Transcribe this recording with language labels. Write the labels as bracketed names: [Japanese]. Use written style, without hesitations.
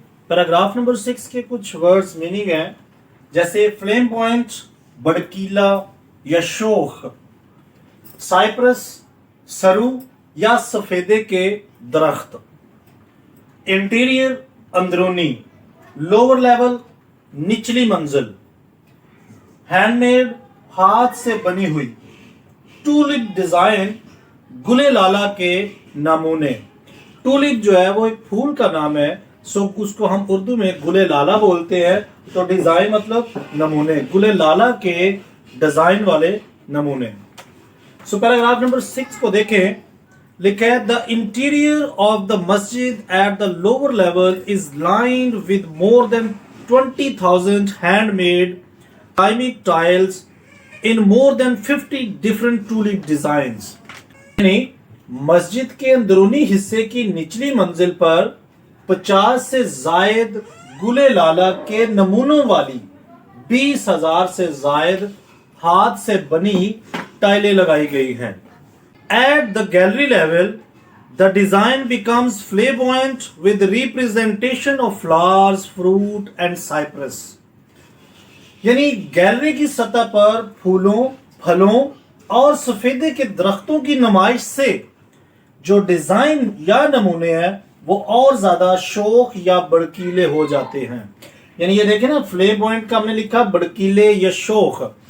[Urdu] Paragraph number 6 کے کچھ words meaning ہیں جیسے فلیم پوائنٹ، بڑکیلا یا شوخ، سائپرس سرو یا سفیدے کے درخت، انٹیریئر اندرونی، لوور لیول نچلی منزل، ہینڈ میڈ ہاتھ سے بنی ہوئی، ٹولپ ڈیزائن گلے لالا کے نمونے. ٹولپ جو ہے وہ ایک پھول کا نام ہے. سو اس کو ہم اردو میں گلے لالا بولتے ہیں. تو ڈیزائن مطلب نمونے، گلے لالا کے ڈیزائن والے نمونے. سو پیراگراف نمبر 6 کو دیکھیں. لکھا ہے [English] the interior of the masjid at the lower level is lined with more than 20,000 handmade ceramic tiles in more than 50 different tulip designs. [Urdu] یعنی مسجد کے اندرونی حصے کی نچلی منزل پر 50 سے زائد گلے لالا کے نمونوں والی 20,000 سے زائد ہاتھ سے بنی ٹائلیں لگائی گئی ہیں. [English] At the gallery level, the design becomes flamboyant with representation of flowers, fruit and cypress. [Urdu] یعنی گیلری کی سطح پر پھولوں، پھلوں اور سفیدے کے درختوں کی نمائش سے جو ڈیزائن یا نمونے ہیں وہ اور زیادہ شوخ یا بڑکیلے ہو جاتے ہیں. یعنی یہ دیکھیں نا، فلیم پوائنٹ کا ہم نے لکھا بڑکیلے یا شوخ.